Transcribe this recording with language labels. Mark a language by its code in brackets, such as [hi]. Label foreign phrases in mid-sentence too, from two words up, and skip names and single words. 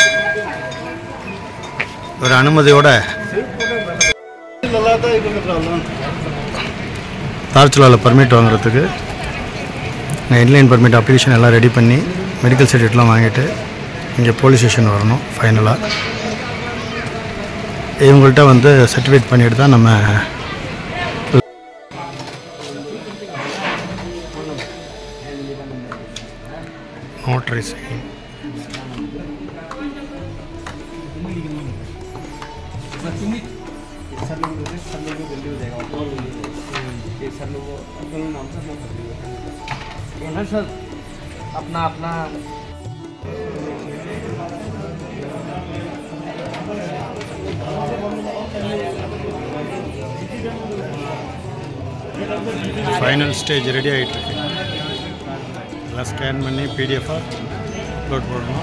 [ta] ஒரு அனுமதியோட தாச்சுலாவில் பர்மிட் வாங்குறதுக்கு [en] inline permit application [ta] எல்லாம் ரெடி பண்ணி [en] medical certificateலாம் [ta] வாங்கிட்டு இங்கே [en] police station [ta] வரணும். ஃபைனலாக இவங்கள்ட்ட வந்து சர்டிஃபிகேட் பண்ணிட்டு தான் நம்ம [en] notary sign. [hi] सर अपना अपना [en] final stage ready [ta] ஆகிட்டுருக்கு. எல்லாம் ஸ்கேன் பண்ணி [en] PDFஆக upload [ta] பண்ணணும்.